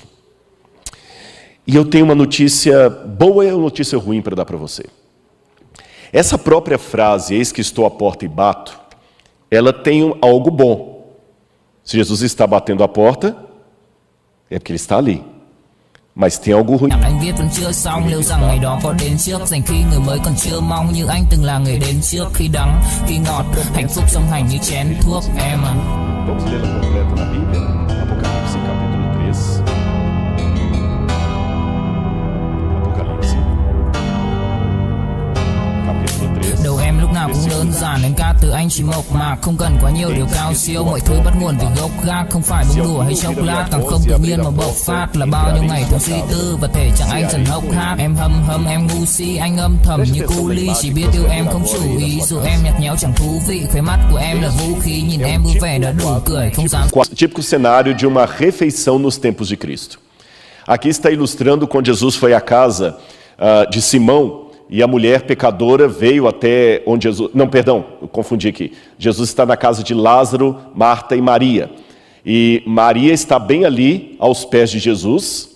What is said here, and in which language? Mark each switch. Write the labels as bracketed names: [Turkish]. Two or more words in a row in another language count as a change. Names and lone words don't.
[Portuguese] E eu tenho uma notícia boa e uma notícia ruim para dar para você. Essa própria frase, eis que estou à porta e bato, ela tem algo bom. Se Jesus está batendo a porta, é porque Ele está ali. Mas tem algo ruim. [Vietnamese] Anh viết vẫn chưa xong, liệu rằng ngày đó có đến trước, dành khi người mới còn chưa mong, như anh từng là người đến trước, khi đắng, khi ngọt, hạnh phúc song hành như chén thuốc em à. [Portuguese] Vamos ler a completa na Bíblia? Apocalipse capítulo 3. Apocalipse capítulo 3. [Vietnamese] Đầu em lúc nào cũng đơn giản, em ca từ anh chỉ mộc mạc, không cần quá nhiều điều cao siêu, mọi thứ bắt nguồn từ gốc gác, không phải bông đùa hay chốc lát, càng không tự nhiên mà bộc phát, là bao nhiêu ngày thường suy tư và thể trạng anh dần hốc hác. Em hâm em ngu si, anh âm thầm như cu ly, chỉ biết yêu em không chủ ý, dù em nhạt nhẽo chẳng thú vị, khóe mắt của em là vũ khí, nhìn em vui vẻ đã đủ cười, không dám. [Portuguese] Típico cenário de uma refeição nos tempos de Cristo. Aqui está ilustrando quando Jesus foi à casa de Simão, e a mulher pecadora veio até onde Jesus... Não, perdão, eu confundi aqui. Jesus está na casa de Lázaro, Marta e Maria. E Maria está bem ali, aos pés de Jesus.